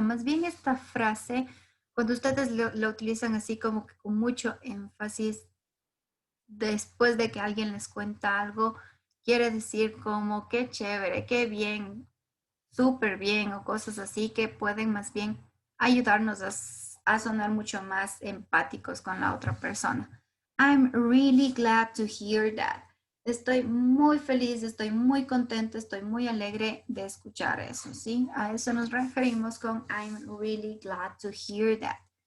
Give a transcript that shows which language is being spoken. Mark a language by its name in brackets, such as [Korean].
[Spanish] Más bien esta frase, cuando ustedes lo utilizan así como que con mucho énfasis, después de que alguien les cuenta algo, quiere decir como qué chévere, qué bien, súper bien o cosas así que pueden más bien ayudarnos a sonar mucho más empáticos con la otra persona. [English] I'm really glad to hear that. [Spanish] Estoy muy feliz, estoy muy contenta, estoy muy alegre de escuchar eso, ¿sí? A eso nos referimos con [English] I'm really glad to hear that.